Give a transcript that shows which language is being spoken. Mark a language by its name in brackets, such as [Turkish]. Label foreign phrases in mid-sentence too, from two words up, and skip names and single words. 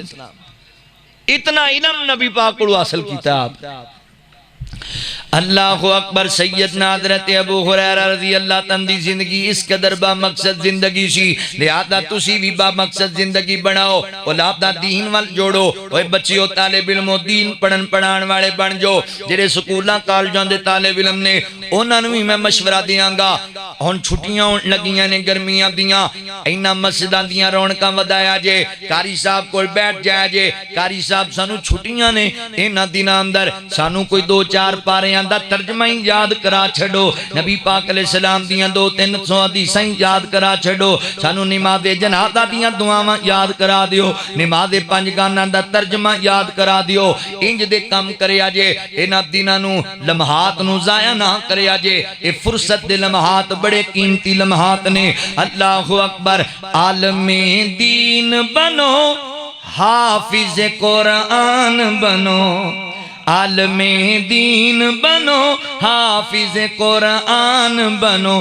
[Punjabi] اتنا علم نبی پاک کو حاصل کیتا آپ. [Arabic] اللہ اکبر. [Punjabi] سیدنا حضرت ابو ہریرہ [Arabic] رضی اللہ [Punjabi] تندی زندگی اس قدر با مقصد زندگی سی، لہذا تسی بھی با مقصد زندگی بناؤ، اولاد دا دین وال جوڑو. اوے بچیو طالب علم دین پڑھن پڑھان والے بن جو. جڑے سکولاں کالجاں دے طالب علم نے انہاں نوں بھی میں مشورہ دیاں گا. ہن چھٹیاں لگیاں نے گرمیاں دیاں، اینا مسجداں دیاں رونقاں ودایا جے. قاری صاحب کول بیٹھ جایا جے. قاری صاحب سانو چھٹیاں نے، انہاں دناں اندر سانو کوئی 2-4 پاریاں دا ترجمہ ہی یاد کرا چھڑو. نبی پاک [Arabic] علیہ السلام [Punjabi] دیاں 200-300 حدیثاں یاد کرا چھڑو. سانو نماز جنازہ دیاں دعاواں یاد کرا دیو. نماز 5 گاناں دا ترجمہ یاد کرا دیو. انج دے کم کریا جے. انہاں دناں نوں لمحات نوں ضائع نہ کریا جے. اے فرصت دے لمحات بڑے قیمتی لمحات نے. [Arabic] اللہ اکبر. [Punjabi] عالم دین بنو، حافظ قرآن بنو. عالم دین بنو، حافظ قرآن بنو.